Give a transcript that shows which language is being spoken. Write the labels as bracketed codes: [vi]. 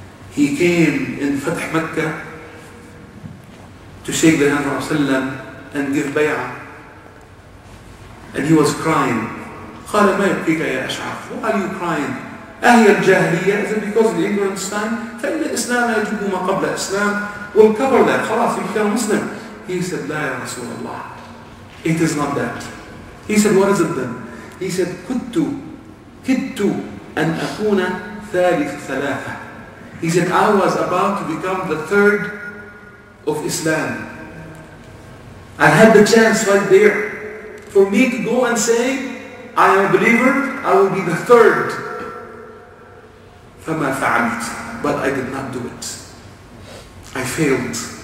[en] He came in Fath Makkah to shake the hand of Rasulullah and give bay'ah. And he was crying. [ar] قال ما يبكيك يا أشعث? [en] Why are you crying? [ar] أهي الجاهلية? [en] Is it because of the ignorance time? [ar] فإن الإسلام يجب ما قبل الإسلام. [en] We'll cover that. خلاص, you become a Muslim. He said, [ar] لا يا رسول الله. [en] It is not that. He said, what is it then? He said, [ar] كدت أن أكون ثالث ثلاثة. [en] He said, I was about to become the third of Islam. I had the chance right there for me to go and say, I am a believer, I will be the third. [ar] فما فعلت. [en] But I did not do it. I failed.